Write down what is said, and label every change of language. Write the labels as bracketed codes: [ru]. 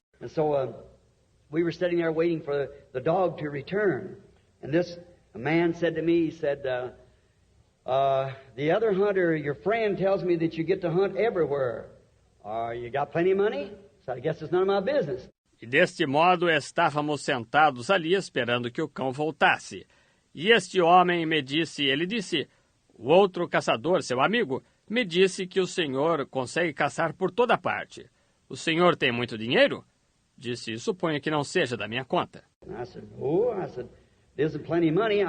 [en] And so we were sitting there waiting for the dog to return. And this man said to me, he said, the other hunter, your friend, tells me that you get to hunt everywhere. You got plenty of money? So I guess it's none of my business. [pt] E deste modo estávamos sentados ali esperando que o cão voltasse. E este homem ele disse, o outro caçador, seu amigo, me disse que o senhor consegue caçar por toda parte. O senhor tem muito dinheiro? Disse, suponho que não seja da minha conta. [en] And I said, there isn't plenty of money.